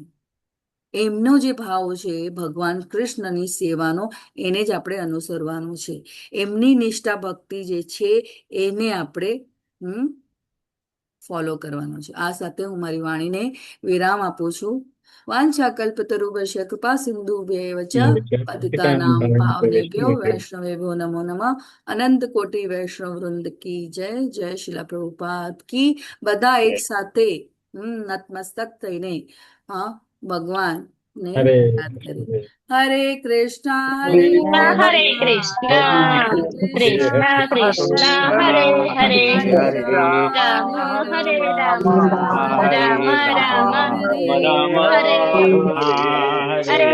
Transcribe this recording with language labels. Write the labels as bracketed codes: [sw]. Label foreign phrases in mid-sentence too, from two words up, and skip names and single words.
[gu] એમનો જે ભાવ છે ભગવાન કૃષ્ણની સેવાનો, એને જ આપણે અનુસરવાનો છે. એમની નિષ્ઠા ભક્તિ જે છે એને આપણે ફોલો કરવાનો છે. આ સાથે હું મારી વાણીને વિરામ આપું છું. [sa] वांछाकल्पतरुभ्यश्च कृपा सिंधुभ्यैव च पतितानां पावनेभ्यो वैष्णवेभ्यो नमो नमः. [gu] અનંત કોટિ વૈષ્ણવ વૃંદ [hi] की जय. [gu] જય શિલા પ્રભુપાદ [hi] की. [gu] બધા એક સાથે નતમસ્તક થઈને ભગવાન ને યાદ કરીએ. હરે કૃષ્ણ હરે કૃષ્ણ, કૃષ્ણ કૃષ્ણ હરે હરે, રામ હરે રામ, રામ રામ હરે હરે.